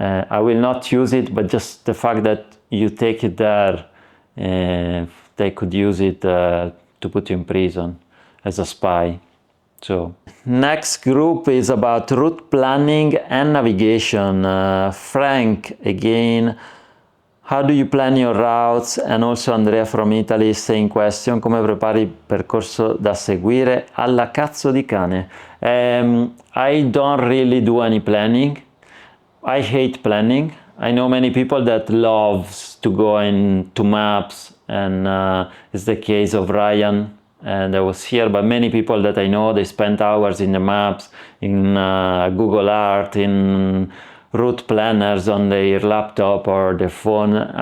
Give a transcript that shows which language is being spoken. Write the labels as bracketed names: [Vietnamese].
[English] I will not use it, but just the fact that you take it there, they could use it to put you in prison as a spy. So next group is about route planning and navigation. Frank again, how do you plan your routes? And also Andrea from Italy, same question, [Italian] come prepari il percorso da seguire alla cazzo di cane? [English] I don't really do any planning. I hate planning. I know many people that loves to go into maps, and it's the case of Ryan, and I was here, but many people that I know, they spend hours in the maps, in Google Earth, in route planners on their laptop or their phone.